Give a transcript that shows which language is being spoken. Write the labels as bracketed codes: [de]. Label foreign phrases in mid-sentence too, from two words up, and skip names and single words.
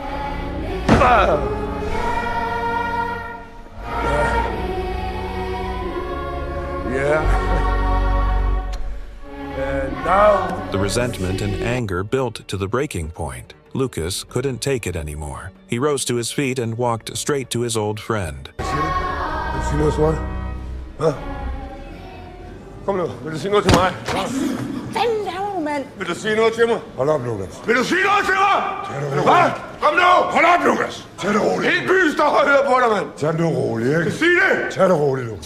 [en] And now... The resentment and anger built to the breaking point. Lucas couldn't take it anymore. He rose to his feet and walked straight to his old friend. [da] Vil du sige noget til mig? Hvad? Kom nu, vil du sige noget til mig? Hvad laver du, mand? Vil du sige noget til mig? Hold op, Lukas. Vil du sige noget til mig? Hvad? Kom nu! Hold op, Lukas! Tag det roligt. Hele byen står og hører på dig, mand. Tag det roligt, ikke? Sig det! Tag det roligt, Lukas.